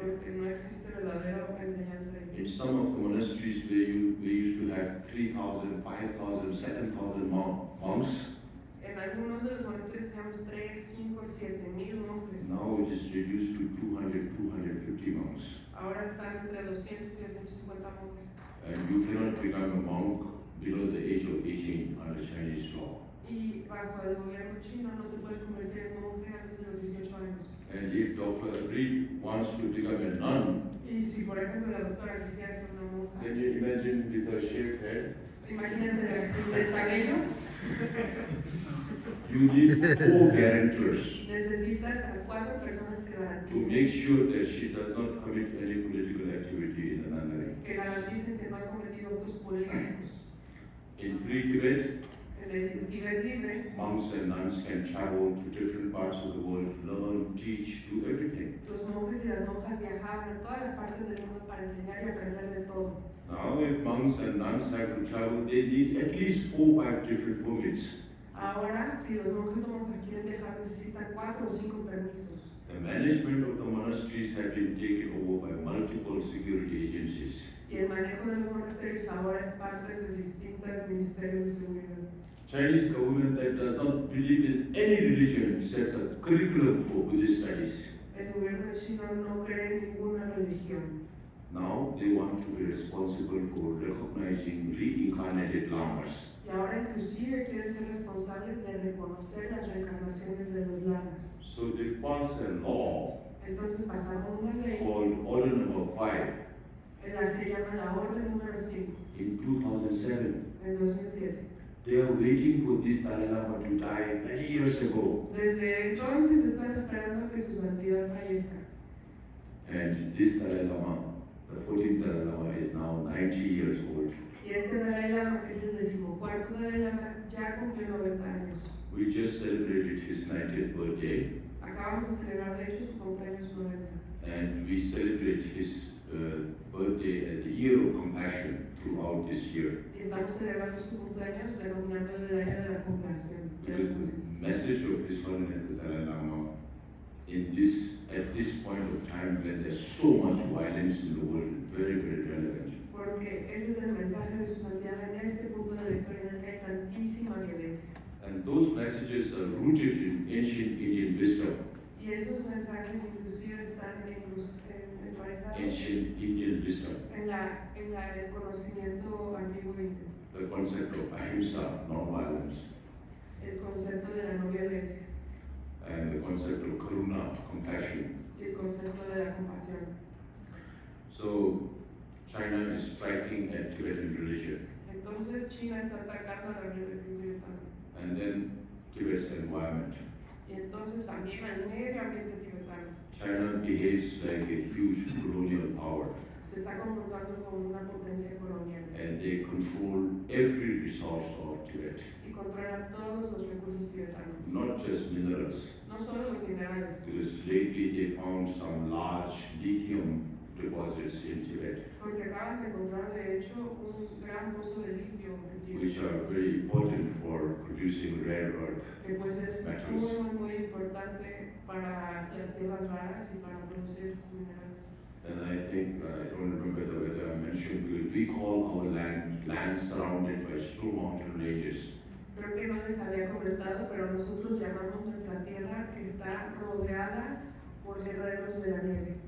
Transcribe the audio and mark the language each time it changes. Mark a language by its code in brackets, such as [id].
[es] porque no existe verdadera enseñanza ahí. [en] In some of the monasteries where we used to have 3,000, 5,000, 7,000 monks, [es] En algunos de los monasterios teníamos 3, 5, 7 mil monjes. [en] now it is reduced to 200, 250 monks. [es] Ahora están entre 200 y 250 monjes. [en] And you cannot become a monk below the age of 18 under Chinese law. [es] Y bajo el gobierno chino no te puedes convertir en monje antes de los 18 años. [en] And if Dr. Reed wants to become a nun, [es] Y si por ejemplo la doctora quisiera ser una monja, [en] can you imagine with her shaved head? [es] imagínense sin el cabello, [en] You need 4 guarantors [es] necesitas a 4 personas que [en] to [es] garanticen, [en] make sure that she does not commit any political activity in the nunnery. [es] que garanticen que no ha cometido actos políticos. [en] In Free Tibet, [es] En el Tibet libre, [en] monks and nuns can travel to different parts of the world, learn, teach, do everything. [es] los monjes y las monjas viajaban a todas las partes del mundo para enseñar y aprender de todo. [en] Now, if monks and nuns have to travel, they need at least 4 or 5 different permits. [es] Ahora, si los monjes o monjas quieren viajar, necesitan 4 o 5 permisos. [en] The management of the monasteries have been taken over by multiple security agencies. [es] Y el manejo de los monasterios ahora es parte de distintos ministerios de seguridad. [en] Chinese government that does not believe in any religion sets a curriculum for Buddhist studies. [es] El gobierno chino no cree en ninguna religión. [en] Now they want to be responsible for recognizing reincarnated lamas. [es] Y ahora inclusive quieren ser responsables de reconocer las reencarnaciones de los lamas. [en] So they passed a law [es] Entonces pasaron una ley, [en] called Order Number 5 [es] se llama la Orden número 5, [en] in 2007. [es] en 2007. [en] They are waiting for this Dalai Lama to die many years ago. [es] Desde entonces están esperando que su santidad fallezca. [en] And this Dalai Lama, the 14th Dalai Lama, is now 90 years old. [es] Y este Dalai Lama, que es el 14º Dalai Lama, ya cumplió 90 años. [en] We just celebrated his 90th birthday, [es] Acabamos de celebrar de hecho su cumpleaños 90. [en] and we celebrate his birthday as the year of compassion throughout this year. [es] Y estamos celebrando su cumpleaños denominando el año de la compasión. [en] Because the message of His Holiness the Dalai Lama at this point of time when there's so much violence in the world is very, very relevant. [es] Porque ese es el mensaje de su santidad en este punto de la historia en el que hay tantísima violencia. [en] And those messages are rooted in ancient Indian wisdom, [es] Y esos mensajes inclusive están enraizados [en] ancient Indian wisdom, [es] en el conocimiento antiguo indio, [en] the concept of ahimsa, non-violence, [es] el concepto de la no violencia [en] and the concept of karuna, compassion. [es] y el concepto de la compasión. [en] So China is striking at Tibetan religion, [es] Entonces China está atacando a la religión tibetana [en] and then Tibet's environment. [es] y entonces también al medio ambiente tibetano. [en] China behaves like a huge colonial power, [es] Se está comportando como una potencia colonial [en] and they control every resource of Tibet, [es] y controla todos los recursos tibetanos, [en] not just minerals. [es] no solo los minerales, [en] Because lately they found some large lithium deposits in Tibet, [es] porque acaban de encontrar de hecho un gran pozo de litio en Tibet, [en] which are very important for producing rare earth. [es] que pues es [en] metals. [es] muy importante para las tierras raras y para producir estos minerales. [en] And I think, I don't remember whether I mentioned, because we call our land surrounded by snow mountain ranges. [es] Creo que no les había comentado, pero nosotros llamamos nuestra tierra que está rodeada por guerreros de la nieve.